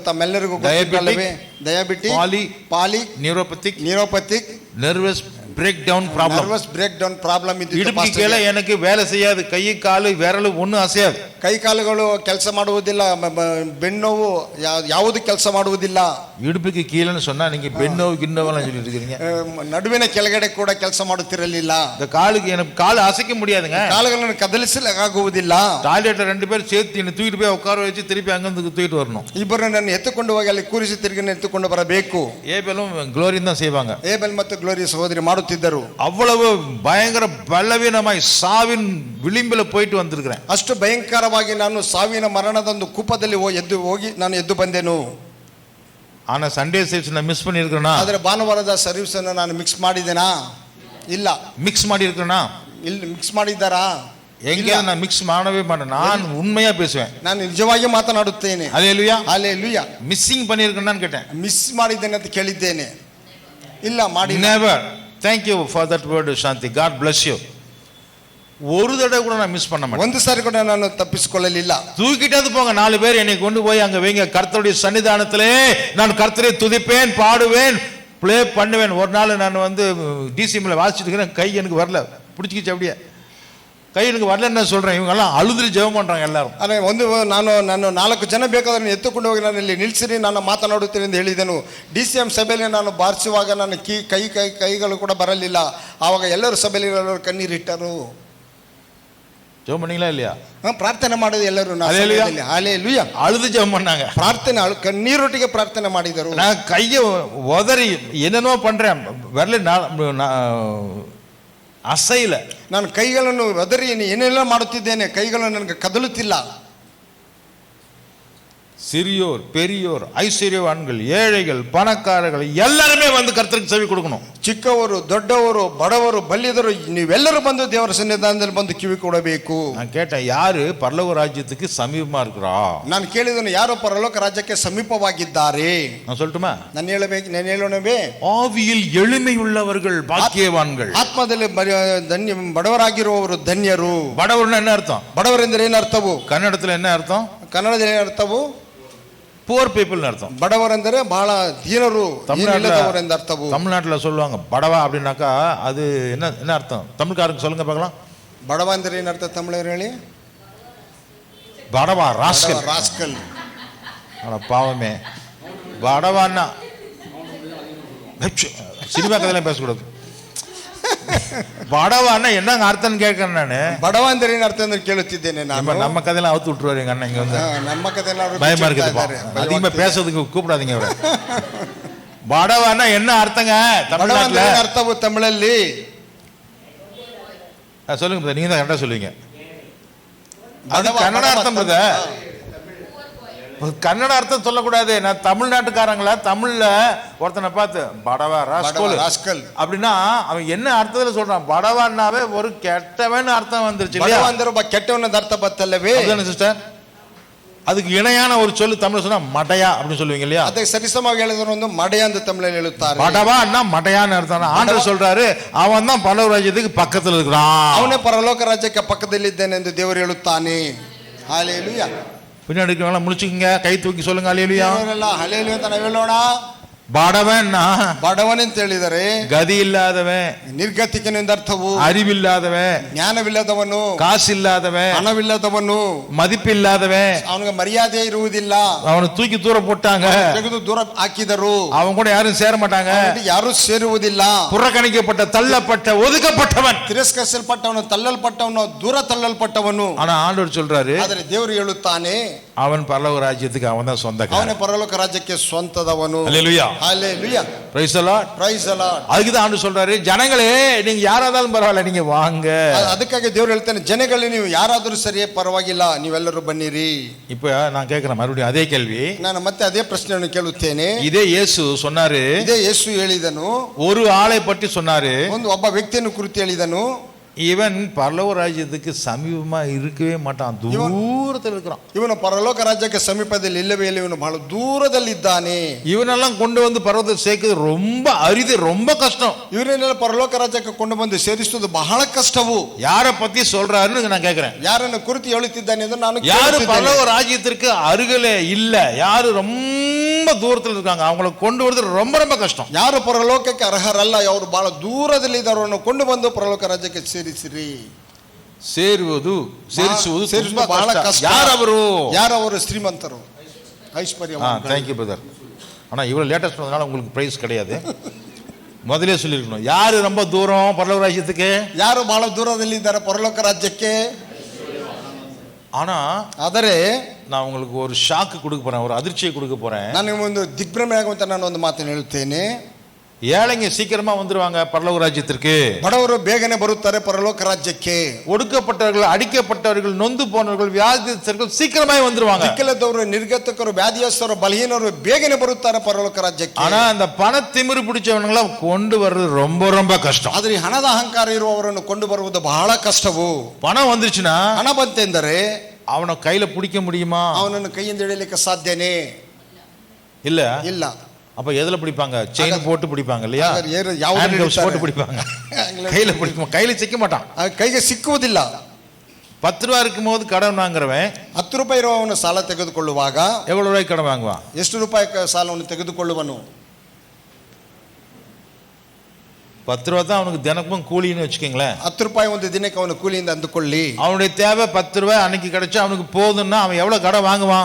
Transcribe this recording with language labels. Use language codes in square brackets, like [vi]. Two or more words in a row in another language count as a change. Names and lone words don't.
[kn] ತಮ್ಮೆಲ್ಲರಿಗೂ [en] diabetes, poly neuropathic nervous breakdown problem. nervous breakdown problem [kn] ಇತ್ತು. [ta] இடுப்பு கீழே எனக்கு வேலை செய்யாது, கை காಲು விரಲು ஒன்றும் ಅಸೆயாது. [kn] ಕೈ ಕಾಲುಗಳು ಕೆಲಸ ಮಾಡುವುದಿಲ್ಲ, ಬೆನ್ನೋವು ಯಾವುದು ಕೆಲಸ ಮಾಡುವುದಿಲ್ಲ. [ta] இடுப்புக்கு கீழேன்னு சொன்னா நீங்க பெண்ணோவு கிண்ணோவெல்லாம் சொல்லிட்டு இருக்கீங்க. [kn] ನಡುವಿನ ಕೆಳಗಡೆ ಕೂಡ ಕೆಲಸ ಮಾಡುತ್ತಿರಲಿಲ್ಲ. [ta] இந்த காலுக்கு எனக்கு காಲು அசைக்க முடியாதுங்க, [kn] ಕಾಲುಗಳನ್ನು ಕದಲಿಸಲಾಗುವುದಿಲ್ಲ. [ta] டாய்ಲೆಟ್ 2 பேர் சேர்த்து என்ன தூக்கிட்டு போய் உட்கார வச்சு திருப்பி அங்கிருந்து தூக்கிட்டு வரணும். [kn] ಇಬ್ಬರು ನನ್ನ ಎತ್ತುಕೊಂಡು ಹೋಗಿ ಅಲ್ಲಿ ಕೂರಿಸಿ ತಿರುಗಿ ಎತ್ತುಕೊಂಡು ಬರಬೇಕು. [ta] ஏபலும் குளோரியும் தான் செய்வாங்க. [kn] ಏಬೆಲ್ ಮತ್ತು ಗ್ಲೋರಿ ಸಹೋದರಿ ಮಾಡುತ್ತಿದ್ದರು. [ta] அவ்வளவு பயங்கர பலவீனமாய் சாவின் விளிம்பில போயிட்டு வந்திருக்கிறேன். [kn] ಅಷ್ಟು ಭಯಂಕರವಾಗಿ ನಾನು ಸಾವಿನ ಮರಣದೊಂದು ಕೂಪದಲ್ಲಿ ನಾನು ಎದ್ದು ಬಂದೆನು. [ta] ஆனா [en] Sunday service [ta] நான் மிஸ் பண்ணியிருக்கேனா? [kn] ಆದರೆ ಭಾನುವಾರದ ಸರ್ವಿಸ್ ಅನ್ನು ನಾನು ಮಿಕ್ಸ್ ಮಾಡಿದ್ದೇನಾ? ಇಲ್ಲ. [ta] மிக்ஸ் ಮಾಡಿயிருக்கேனா? [kn] ಇಲ್ಲಿ ಮಿಕ್ಸ್ ಮಾಡಿದ್ದಾರಾ? [ta] எங்க நான் மிக்ஸ் ಮಾಡவே மாட்டேன், நான் உண்மையா பேசுவேன், [kn] ನಾನು ನಿಜವಾಗಿ ಮಾತನಾಡುತ್ತೇನೆ. [ta] ஹல்லேலூயா. [kn] ಹಲ್ಲೆಲೂಯಾ. [ta] மிஸ்ஸிங் பண்ணியிருக்கேனான்னு கேட்டேன். [kn] ಮಿಸ್ ಮಾಡಿದ್ದೇನೆ ಅಂತ ಕೇಳಿದ್ದೇನೆ. ಇಲ್ಲ ಮಾಡಿ. [en] Never. Thank you for that word Shanti, God bless you. [ta] ஒரு தடவை கூட நான் மிஸ் பண்ண மாட்டேன். [kn] ಒಂದು ಸಾರಿ ಕೂಡ ನಾನು ತಪ್ಪಿಸಿಕೊಳ್ಳಲಿಲ್ಲ. [ta] தூக்கிட்டது போங்க, 4 பேர் என்னை கொண்டு போய் அங்க வைங்க, கர்த்தருடைய சன்னிதானத்திலே நான் கர்த்தரை துதிப்பேன், பாடுவேன், ப்ளே பண்ணுவேன். ஒரு நாள் நான் வந்து டிசிஎம்ல வாசிச்சுட்டு இருக்கிறேன், கை எனக்கு வரல, பிடிச்சிக்கிச்சு அப்படியே. ಕೈ எனக்கு வரலன்னு சொல்றேன், இவங்க எல்லாம் ಅಳುದ್ರಿ ಜெபம் பண்றாங்க எல்லாரும். [kn] ಅರೆ ನಾನು 4 ಜನ ಬೇಕಾದ್ರೆ ಎತ್ತುಕೊಂಡು ಹೋಗಿ ನಾನು ಇಲ್ಲಿ ನಿಲ್ಸಿರಿ, ನಾನು ಮಾತನಾಡುತ್ತೇನೆ ಎಂದು ಹೇಳಿದೆನು. DCM ಸಭೆಯಲ್ಲಿ ನಾನು ಬಾರಿಸುವಾಗ ನನ್ನ ಕೈಗಳು ಕೂಡ ಬರಲಿಲ್ಲ. ಆವಾಗ ಎಲ್ಲರೂ ಸಭೆಯಲ್ಲಿ ಕಣ್ಣೀರಿಟ್ಟರು. [ta] ஜெபம் பண்ணீங்களா இல்லையா? [kn] ಪ್ರಾರ್ಥನೆ ಮಾಡೋದು ಎಲ್ಲರೂ. ಹಲ್ಲೆಲೂಯಾ. [ta] ಅಳುದು ಜெபம் பண்ணாங்க. [kn] ಪ್ರಾರ್ಥನೆ ಕಣ್ಣೀರೊಟ್ಟಿಗೆ ಪ್ರಾರ್ಥನೆ ಮಾಡಿದರು. [ta] நான் கையை உதறி என்னென்னோ பண்றேன், வரல ಅಸೈಲ. [kn] ನಾನು ಕೈಗಳನ್ನು ಒದರಿ ಏನೆಲ್ಲ ಮಾಡುತ್ತಿದ್ದೇನೆ, ಕೈಗಳು ನನಗೆ ಕದಲುತ್ತಿಲ್ಲ. [ta] சிறியோர் பெரியோர் ஐஸ்வர்யவான்கள் ஏழைகள் பணக்காரர்கள் எல்லாருமே வந்து கர்த்தருக்கு செவி கொடுக்கணும். [kn] ಚಿಕ್ಕವರು ದೊಡ್ಡವರು ಬಡವರು ಬಲ್ಲಿದರು ನೀವೆಲ್ಲರೂ ಬಂದು ದೇವರ ಸನ್ನಿಧಾನದಲ್ಲಿ ಬಂದು ಕಿವಿ ಕೊಡಬೇಕು. [ta] நான் கேட்டேன், யாரு பரலோக ராஜ்யத்துக்கு சமீபமா இருக்கிறா? [kn] ನಾನು ಕೇಳಿದನು, ಯಾರು ಪರಲೋಕ ರಾಜ್ಯಕ್ಕೆ ಸಮೀಪವಾಗಿದ್ದಾರೆ? [ta] நான் சொல்லட்டுமா? [kn] ನಾನು ಹೇಳೋಣವೇ? [ta] ஆவியில் எளிமை உள்ளவர்கள் பாக்கியவான்கள். [kn] ಆತ್ಮದಲ್ಲಿ ಬಡವರಾಗಿರುವವರು ಧನ್ಯರು. [ta] ಬಡವರನ್ನ என்ன அர்த்தம்? [kn] ಬಡವರೆಂದರೆ ಏನು ಅರ್ಥವು? [ta] ಕನ್ನಡದಲ್ಲಿ என்ன ಅರ್ಥ? [kn] ಕನ್ನಡದಲ್ಲಿ ಏನು ಅರ್ಥವು? [en] poor people அர்த்தம். [kn] ಬಡವರೆಂದರೆ ಬಹಳ ದೀನರು, ಏನಿಲ್ಲದವರೆಂದು ಅರ್ಥವು. [ta] தமிழ்நாட்டில் சொல்லுவாங்க படவா அப்படின்னாக்கா அது என்ன அர்த்தம்? தமிழ்காரங்க சொல்லுங்க பார்க்கலாம். [kn] ಬಡವ ಅಂದರೆ ಏನು ಅರ್ಥ ತಮಿಳವರು ಹೇಳಿ? [ta] படவா ராஸ்கல். ராஸ்கல். பாவமே. படவான்னா சினிமா கதையெல்லாம் பேசக்கூடாது. படவான்னா என்னங்க அர்த்தம் கேட்கறேன் நானு. [kn] ಬಡವ ಅಂದ್ರೆ ಏನು ಅರ್ಥ ಅಂದ್ರೆ ಕೇಳುತ್ತಿದ್ದೇನೆ ನಾನು. [ta] நம்ம கதையெல்லாம் அவுத்து விட்டுருவாரு எங்க அண்ணன் இங்க வந்து. [kn] ನಮ್ಮ ಕಥೆಯೆಲ್ಲ [ta] பயமா இருக்குது, அதிகமா பேசுறதுக்கு கூப்பிடாதீங்க அவரை. படவான்னா என்ன அர்த்தங்க தமிழ்நாட்டுல? [kn] ಅರ್ಥವು ತಮಿಳಲ್ಲಿ [ta] சொல்லுங்க, நீங்க தான் கரெக்டா சொல்லுவீங்க. அது கன்னட அர்த்தம். கன்னட அர்த்தம் சொல்லக்கூடாது. நான் தமிழ்நாட்டுக்காரங்கள தமிழ்ல ஒருத்தனை பார்த்து படவா ராஸ்கல் அப்படின்னா அவன் என்ன அர்த்தத்துல சொல்றான்? படவான்னாவே ஒரு கெட்டவன் அர்த்தம் வந்துருச்சு. கெட்டவன் அர்த்தம் பத்தல்லவே சிஸ்டர். அதுக்கு இணையான ஒரு சொல்லு தமிழ் சொன்னா மடையா அப்படின்னு சொல்லுவீங்க இல்லையா? அதை சரிசமாக எழுதுற வந்து மடையா அந்த தமிழில் எழுத்தாரு. மடவான்னா மடையான்னு அர்த்தம். ஆண்டவர் சொல்றாரு, அவன் தான் பரலோக ராஜ்யத்துக்கு பக்கத்துல இருக்கிறான். [kn] அவனே பரலோக ராஜ்யಕ್ಕೆ ಪಕ್ಕದಲ್ಲಿ ಇದ್ದಾನೆ ಎಂದು ದೇವರು ಹೇಳುತ್ತಾನೆ. [ta] ஹல்லேலூயா. பின்னாடி இருக்கிறவங்க முடிச்சுக்கங்க, கை தூக்கி சொல்லுங்க ஹல்லேலூயா. [kn] ஹல்லேலூயா ಅಂತ ನಾವು ಹೇಳೋಣ. ಬಡವನ್ನ ಬಡವನೆಂತ ಹೇಳಿದರೆ ಗದಿ ಇಲ್ಲದವನ್, ನಿರ್ಗತಿಕನೆಂದ ಅರ್ಥವು [ta] அறிவில்லாதவன், [kn] ಜ್ಞಾನವಿಲ್ಲದವನು, [ta] காசில்லாதவன், [kn] ಹಣವಿಲ್ಲದವನು, [ta] மதிப்பில்லாதவன், [kn] ಅವನಿಗೆ ಮರ್ಯಾದೆ ಇರುವುದಿಲ್ಲ, [ta] அவனை தூக்கಿ தூர போட்டாங்க, [kn] ತೆಗೆದು ದೂರ ಹಾಕಿದರು, [ta] அவன் கூட யாரும் சேர மாட்டாங்க, [kn] ಯಾರು ಸೇರುವುದಿಲ್ಲ, [ta] புறக்கணிக்கப்பட்ட தள்ளப்பட்ட ஒதுக்கப்பட்டவன், [kn] ತಿರಸ್ಕರಿಸಲ್ಪಟ್ಟವನು, ತಳ್ಳಲ್ಪಟ್ಟವನು, ದೂರ ತಳ್ಳಲ್ಪಟ್ಟವನು. [ta] ஆனா ஆண்டவர் சொல்றாரு, [kn] ಆದರೆ ದೇವರು ಹೇಳುತ್ತಾನೆ, [ta] அவன் பரலோக ராஜ்யத்துக்கு அவன் தான் சொந்தக்காரன், [kn] ಅವನೇ ಪರಲೋಕ ರಾಜ್ಯಕ್ಕೆ ಸ್ವಂತದವನು. [ta] அல்லேலூயா, ஹalleluya, [en] Praise the Lord, Praise the Lord. [ta] அதுக்கு தான் ஆண்டவர் சொல்றாரு, ஜனங்களே நீங்க யாராதாலும் பரவாயில்ல நீங்க வாங்க. [kn] ಅದಕ್ಕಾಗಿ ದೇವರು ಹೇಳ್ತಾನೆ, ಜನಗಳೇ ನೀವು ಯಾರಾದರೂ ಸರಿಯೇ ಪರವಾಗಿಲ್ಲ, ನೀವೆಲ್ಲರೂ ಬನ್ನಿರಿ. [ta] இப்ப நான் கேட்கிறேன் மறுபடியும் அதே கேள்வி, [kn] ನಾನು ಮತ್ತೆ ಅದೇ ಪ್ರಶ್ನೆಯನ್ನು ಕೇಳುತ್ತೇನೆ. [ta] இதே இயேசு சொன்னாரு, [kn] ಇದೇ ಯೇಸು ಹೇಳಿದನು, [ta] ஒரு ஆளை பற்றி சொன்னாரு, [kn] ಒಬ್ಬ ವ್ಯಕ್ತಿಯನ್ನು ಕುರಿತು ಹೇಳಿದನು, [ta] இவன் பரலோக ராஜ்யத்துக்கு சமீபமா இருக்கவே மாட்டான், தூரத்தில் இருக்கிறான். [kn] ಇವನು ಪರಲೋಕ ರಾಜ್ಯಕ್ಕೆ ಸಮೀಪದಲ್ಲಿ ಇಲ್ಲವೇ ಇಲ್ಲ, ಇವನು ಬಹಳ ದೂರದಲ್ಲಿದ್ದಾನೆ. [ta] இவனெல்லாம் கொண்டு வந்து பர்வதத்தை சேர்க்கிறது ரொம்ப அரிது, ரொம்ப கஷ்டம். [kn] ಇವರನ್ನೆಲ್ಲ ಪರಲೋಕ ರಾಜ್ಯಕ್ಕೆ ಕೊಂಡು ಬಂದು ಸೇರಿಸುವುದು ಬಹಳ ಕಷ್ಟವು. [ta] யாரை பத்தி சொல்றாருன்னு நான் கேட்கிறேன், [kn] ಯಾರನ್ನು ಕುರಿತು ಹೇಳುತ್ತಿದ್ದಾನೆ ಎಂದು ನಾನು [ta] யாரு [kn] ಕೇಳುತ್ತಿದ್ದೇನೆ. [ta] பரலோக ராஜ்யத்திற்கு அருகிலே இல்ல, யாரு ரொம்ப தூரத்தில் இருக்காங்க, அவங்களை கொண்டு வரது ரொம்ப ரொம்ப கஷ்டம். [kn] ಯಾರು ಪರಲೋಕಕ್ಕೆ ಅರ್ಹರಲ್ಲ, ಅವರು ಬಹಳ ದೂರದಲ್ಲಿ ಇದ್ದವರನ್ನು ಕೊಂಡು ಬಂದು ಪರಲೋಕ ರಾಜ್ಯಕ್ಕೆ ಸೇರಿಸಿರಿ. ಸೇರಿಸುವುದು ಬಹಳ ಕಷ್ಟ. ಯಾರವರು? ಶ್ರೀಮಂತರು, ಐಶ್ವರ್ಯ. [en] Thank you brother. [ta] ஆனா இவ்வளவு லேட்டஸ்ட் வந்தனால உங்களுக்கு பிரைஸ் கிடையாது, முதலே சொல்லிருக்கணும். யாரு ரொம்ப தூரம் பரலோக ராஜ்யத்துக்கு? [kn] ಯಾರು ಬಹಳ ದೂರದಲ್ಲಿ ಇದ್ದಾರೆ ಪರಲೋಕ ರಾಜ್ಯಕ್ಕೆ? [ta] ஆனா [kn] ಆದರೆ [ta] நான் உங்களுக்கு ஒரு ஷாக்கு கொடுக்க போறேன், ஒரு அதிர்ச்சியை கொடுக்க போறேன். [kn] ನಾನು ಒಂದು ದಿಗ್ಭ್ರಮೆ ಆಗುವಂತ ನಾನು ಒಂದು ಮಾತನ್ನು ಹೇಳುತ್ತೇನೆ. [ta] ஏழைங்க சீக்கிரமா வந்துருவாங்க பரலோக ராஜ்யத்திற்கு, [kn] ಬಡವರು ಬೇಗನೆ ಬರುತ್ತಾರೆ ಪರಲೋಕ ರಾಜ್ಯಕ್ಕೆ. [ta] ஒடுக்கப்பட்டவர்கள், அடிக்கப்பட்டவர்கள், நொந்து போனவர்கள், வியாதித்தர்கள் சீக்கிரமாய் வந்துருவாங்க. [kn] ದಿಕ್ಕಲದವರು, ನಿರ್ಗತಕರು, ವ್ಯಾಧಿಯಸ್ಥರು, ಬಲಹೀನರು ಬೇಗನೆ ಬರುತ್ತಾರೆ ಪರಲೋಕ ರಾಜ್ಯಕ್ಕೆ. [ta] ஆனா அந்த பண திமிரு பிடிச்சவங்களை கொண்டு வர்றது ரொம்ப ரொம்ப கஷ்டம். [kn] ಆದ್ರೆ ಈ ಹಣದ ಅಹಂಕಾರ ಇರುವವರನ್ನು ಕೊಂಡು ಬರುವುದು ಬಹಳ ಕಷ್ಟವು. [ta] பணம் வந்துருச்சுன்னா, [kn] ಹಣ ಬಂತೆಂದರೆ [ta] அவனை கையில பிடிக்க முடியுமா? [kn] ಅವನನ್ನು ಕೈಯಿಂದ ಹಿಡಿಯಲಿಕ್ಕೆ ಸಾಧ್ಯನೇ [ta] இல்ல. [kn] ಇಲ್ಲ. [ta] அப்ப எதுல பிடிப்பாங்க? செயின் போட்டு பிடிப்பாங்க இல்லையா, [kn] ಯಾವುದು [ta] போட்டு பிடிப்பாங்க, கையில பிடிக்கும், கையில சிக்க மாட்டான், [kn] ಕೈಗೆ ಸಿಕ್ಕುವುದಿಲ್ಲ. [ta] 10 ரூபா இருக்கும் போது கடன் வாங்குறவன் [kn] 10 ರೂಪಾಯಿ ಇರುವವನು ಸಾಲ ತೆಗೆದುಕೊಳ್ಳುವಾಗ [ta] எவ்வளவு ரூபாய்க்கு கடன் வாங்குவான்? [kn] ಎಷ್ಟು ರೂಪಾಯಿ ಸಾಲವನ್ನು ತೆಗೆದುಕೊಳ್ಳುವನು? [ta] 10 ரூபா தான் அவனுக்கு தினமும் கூலின்னு வச்சுக்கீங்களேன். [kn] 10 ರೂಪಾಯಿ ಒಂದು ದಿನಕ್ಕೆ ಅವನು ಕೂಲಿಯಿಂದ ಅಂದುಕೊಳ್ಳಿ. [ta] அவனுடைய தேவை 10 ரூபாய் அன்னைக்கு கிடைச்சா அவனுக்கு போதுன்னா அவன் எவ்வளவு கடன் வாங்குவான்?